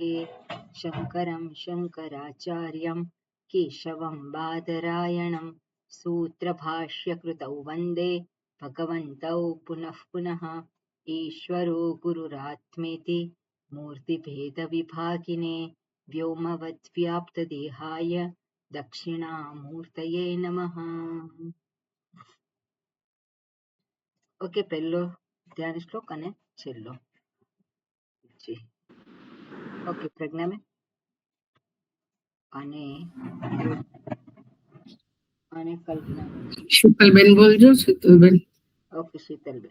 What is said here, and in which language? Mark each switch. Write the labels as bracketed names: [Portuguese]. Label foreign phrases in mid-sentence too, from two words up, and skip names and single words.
[Sanskrit] शंकरं शंकराचार्यं केशवं बादरायणं सूत्रभाष्यकृतौ वन्दे भगवन्तौ पुनः पुनः। ईश्वरो गुरुरात्मेति मूर्तिभेदविभागिने व्योमवद्व्याप्तदेहाय दक्षिणामूर्तये नमः। [Gujarati] ओके, પહેલો ધ્યાન શ્લોક અને છેલ્લો. જી ઓકે, પ્રજ્ઞાબેન અને કલ્પનાબેન. શીતલબેન બોલજો. શીતલબેન ઓકે, શીતલબેન